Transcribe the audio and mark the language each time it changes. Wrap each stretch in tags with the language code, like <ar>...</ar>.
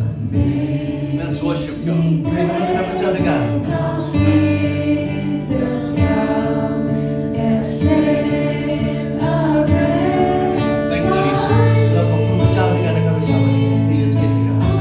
<th>เพลงนมัสการพระเจ้าด้วยกัน</th> <en>How sweet the sound that saved a wretch Thank Jesus.</en> <th>เราขอบคุณพระเจ้าด้วยกันนะครับพระเจ้าวันนี้ดีสกินกัน</th>